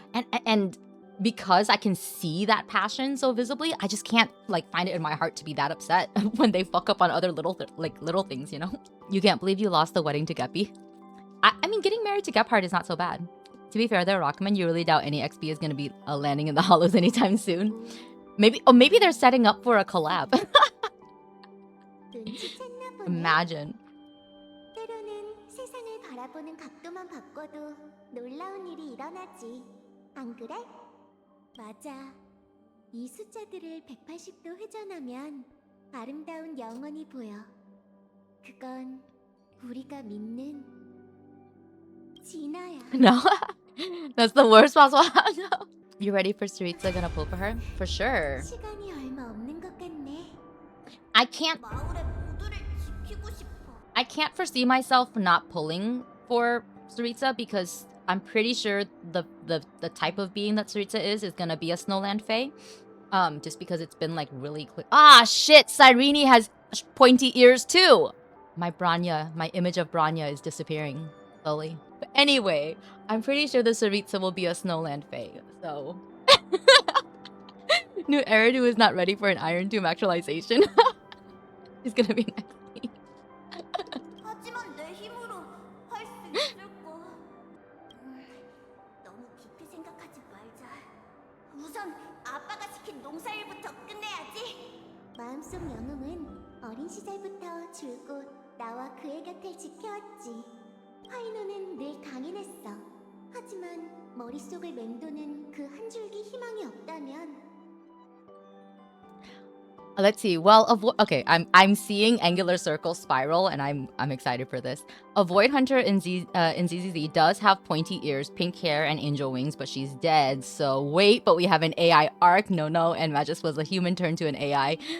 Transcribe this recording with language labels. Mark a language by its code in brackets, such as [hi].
[en] And because I can see that passion so visibly, I just can't like find it in my heart to be that upset when they fuck up on other little things, You can't believe you lost the wedding to Guppy. I mean, getting married to Gephardt is not so bad. To be fair there, Rockman, you really doubt any XP is gonna be landing in the Hollows anytime soon. Maybe they're setting up for a collab. [ko] 눈치챘나 보네. [en] Imagine. [ko] 때로는 세상을 바라보는 각도만 바꿔도 놀라운 일이 일어나지. 안 그래? 맞아. 이 숫자들을 180도 회전하면 아름다운 영혼이 보여. 그건 우리가 믿는 진아야. [en] No, that's the worst possible. No. You ready for Saritsa gonna pull for her? For sure. [ko] 시간이 얼마 없는 것 같네. [en] I can't [ko] 마을의 모두를 지키고 싶어. [en] I can't foresee myself not pulling for Saritsa, because I'm pretty sure the type of being that Saritsa is gonna be a Snowland Fae. Just because it's been like really quick. Ah, shit! Cyrene has pointy ears too. My image of Branya is disappearing slowly. But anyway, I'm pretty sure the Saritsa will be a Snowland Fae, so... New Eridu is not ready for an Iron Tomb actualization. He's gonna be next week. [ko] 하지만 내 힘으로 할 수 있을까? 너무 깊이 생각하지 말자. 우선 아빠가 시킨 농사일부터 끝내야지. 마음속 영웅은 어린 시절부터 줄곧 나와 그의 곁을 지켜왔지. 화이노는 늘 강인했어. 하지만 머릿속을 맴도는 그 한 줄기 희망이 없다면 [en] Let's see. Well, okay, I'm seeing angular circle spiral, and I'm excited for this. A Void Hunter in ZZZ does have pointy ears, pink hair, and angel wings, but she's dead. So wait, but we have an AI arc. No, and Magus was a human turned to an AI.